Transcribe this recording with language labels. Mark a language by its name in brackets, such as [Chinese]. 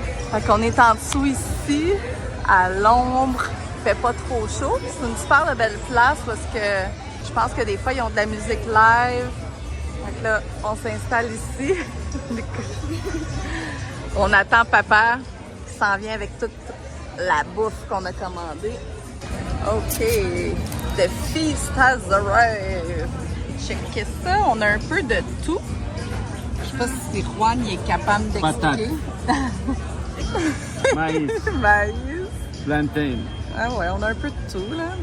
[French] Fait qu'on est en dessous ici, à l'ombre, il fait pas trop chaud. C'est une super belle place parce que je pense que des fois ils ont de la musique live. Fait que là, on s'installe ici. On attend papa qui s'en vient avec toute la bouffe qu'on a commandée. [English] OK, the feast has arrived. [French] Checkez ça, on a un peu de tout. Je sais pas si Juan il est capable d'expliquer. Maïs. Maïs. Plantain. Ah ouais, on a un peu de tout là.